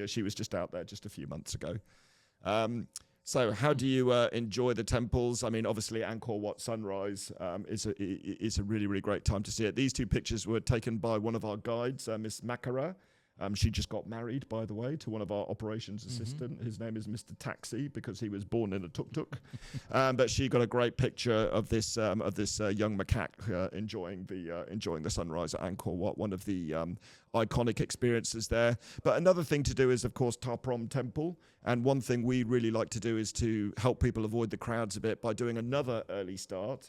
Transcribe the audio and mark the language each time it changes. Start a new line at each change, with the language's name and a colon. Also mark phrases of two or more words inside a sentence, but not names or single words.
English: She was just out there just a few months ago. So how do you enjoy the temples? I mean, obviously Angkor Wat sunrise is a really, really great time to see it. These 2 pictures were taken by one of our guides, Miss Makara. She just got married, by the way, to one of our operations assistant. His name is Mr. Taxi because he was born in a tuk-tuk. But she got a great picture of this young macaque enjoying the sunrise at Angkor Wat, one of the iconic experiences there. But another thing to do is, of course, Ta Prohm Temple. And one thing we really like to do is to help people avoid the crowds a bit by doing another early start.